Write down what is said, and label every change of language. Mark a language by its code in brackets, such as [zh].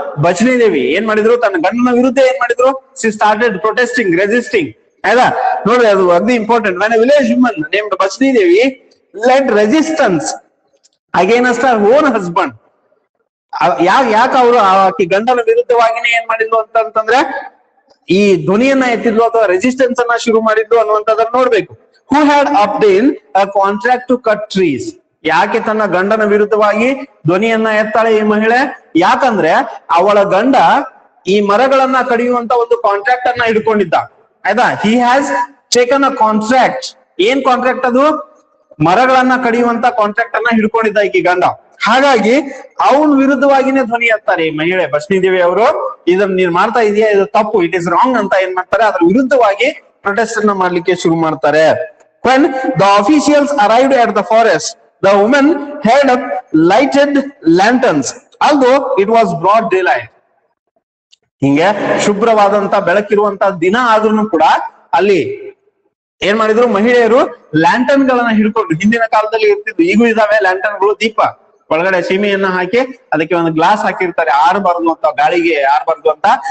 [kn] ಬಚ್ನಿ ದೇವಿ ಏನ್ ಮಾಡಿದ್ರು, ತನ್ನ ಗಂಡನ ವಿರುದ್ಧ ಏನ್ ಮಾಡಿದ್ರು, [en] She started protesting, resisting. [kn] ಆಯ್ತಾ, ನೋಡ್ರಿ ಅದು ಅಗ್ದಿ important. [en] when a village woman named Bachni Devi led resistance against her own husband. [kn] ಯಾಕೆ ಅವರು ಆಕಿ ಗಂಡನ ವಿರುದ್ಧವಾಗಿನೇ ಏನ್ ಮಾಡಿದ್ಲು ಅಂತಂದ್ರೆ ಈ ಧ್ವನಿಯನ್ನ ಎತ್ತಿದ್ಲು ಅಥವಾ ರೆಸಿಸ್ಟೆನ್ಸ್ ಅನ್ನ ಶುರು ಮಾಡಿದ್ಲು ಅನ್ನುವಂಥದ್ದನ್ನ ನೋಡ್ಬೇಕು. [en] who had obtained a contract to cut trees. [kn] ಯಾಕೆ ತನ್ನ ಗಂಡನ ವಿರುದ್ಧವಾಗಿ ಧ್ವನಿಯನ್ನ ಎತ್ತಾಳೆ ಈ ಮಹಿಳೆ? ಯಾಕಂದ್ರೆ ಅವಳ ಗಂಡ ಈ ಮರಗಳನ್ನ ಕಡಿಯುವಂತ ಒಂದು ಕಾಂಟ್ರಾಕ್ಟ್ ಅನ್ನ ಹಿಡ್ಕೊಂಡಿದ್ದ, ಆಯ್ತಾ? [en] he has taken a contract. [kn] ಏನ್ ಕಾಂಟ್ರಾಕ್ಟ್ ಅದು? ಮರಗಳನ್ನ ಕಡಿಯುವಂತ ಕಾಂಟ್ರಾಕ್ಟ್ ಅನ್ನ ಹಿಡ್ಕೊಂಡಿದ್ದ ಈಕಿ ಗಂಡ. ಹಾಗಾಗಿ ಅವನ ವಿರುದ್ಧವಾಗಿನೇ ಧ್ವನಿ ಎತ್ತಾರೆ ಈ ಮಹಿಳೆ ಬಚನಿ ದೇವಿ ಅವರು. ಇದನ್ನ ನೀನ್ ಮಾಡ್ತಾ ಇದೀಯಾ, ಇದು ತಪ್ಪು, [en] it is wrong [kn] ಅಂತ ಏನ್ ಮಾಡ್ತಾರೆ, ಅದ್ರ ವಿರುದ್ಧವಾಗಿ ಪ್ರೊಟೆಸ್ಟ್ ಅನ್ನ ಮಾಡ್ಲಿಕ್ಕೆ ಶುರು ಮಾಡ್ತಾರೆ. [en] when the officials arrived at the forest, the woman held up lighted lanterns although it was broad daylight. [kn] ಹಿಂಗೆ ಶುಭ್ರವಾದಂತ ಬೆಳಕಿರುವಂತ ದಿನ ಆದ್ರೂ ಕೂಡ ಅಲ್ಲಿ ಏನ್ ಮಾಡಿದ್ರು ಮಹಿಳೆಯರು ಲ್ಯಾಂಟರ್ನ್ ಗಳನ್ನ ಹಿಡ್ಕೊಂಡು, ಹಿಂದಿನ ಕಾಲದಲ್ಲಿ ಇರ್ತಿದ್ವು, ಈಗೂ ಇದಾವೆ ಲ್ಯಾಂಟರ್ನ್ಗಳು, ದೀಪ ಒಳಗಡೆ ಸೀಮೆಯನ್ನ ಹಾಕಿ ಅದಕ್ಕೆ ಒಂದು ಗ್ಲಾಸ್ ಹಾಕಿರ್ತಾರೆ, ಆರಬಾರ್ದು ಅಂತ, ಗಾಳಿಗೆ ಆರಬಾರ್ದು ಅಂತ.